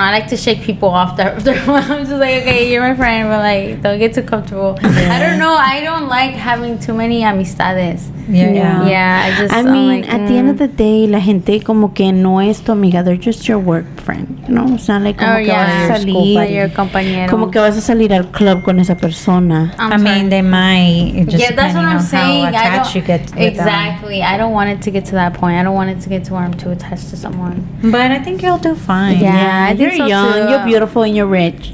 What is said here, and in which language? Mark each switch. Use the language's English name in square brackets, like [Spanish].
[English] I like to shake people off. I'm just like, okay, you're my friend, but like, don't get too comfortable. I don't know. I don't like having too many amistades. Yeah, I mean, like, at the end of the day, [Spanish] la gente como que no es tu amiga. [English] They're just your work friend, you know? It's not like [Spanish] como que vas a salir, [English] your compañero. [Spanish] como que vas a salir al club con esa persona. [English] I mean, they might. It just That's what I'm saying. How attached you get with exactly. I don't want it to get to that point. I don't want it to get to where I'm too attached to someone. But I think you'll do fine. Yeah, I think you're so young, too. you're beautiful, and you're rich.